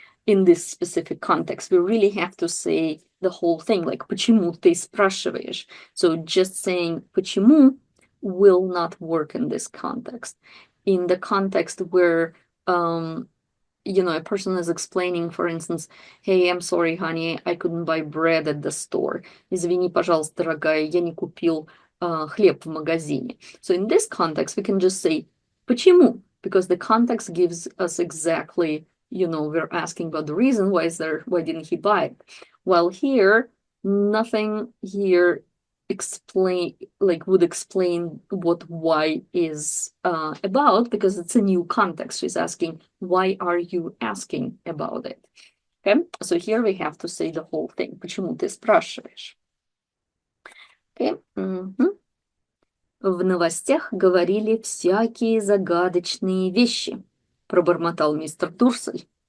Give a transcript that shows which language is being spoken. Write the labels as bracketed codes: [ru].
[en] in this specific context. We really have to say the whole thing, like [ru] почему ты спрашиваешь? [en] So just saying почему will not work in this context. In the context where a person is explaining, for instance, hey, I'm sorry, honey, I couldn't buy bread at the store. [ru] Извини, пожалуйста, дорогая, я не купил хлеб в магазине. [en] So in this context, we can just say почему, because the context gives us exactly, we're asking about the reason why didn't he buy it? While here, nothing here would explain what why is about, because it's a new context. She's asking, why are you asking about it? Okay, so here we have to say the whole thing. [ru] Почему ты спрашиваешь? Okay. В новостях говорили всякие загадочные вещи, пробормотал мистер Дурсль.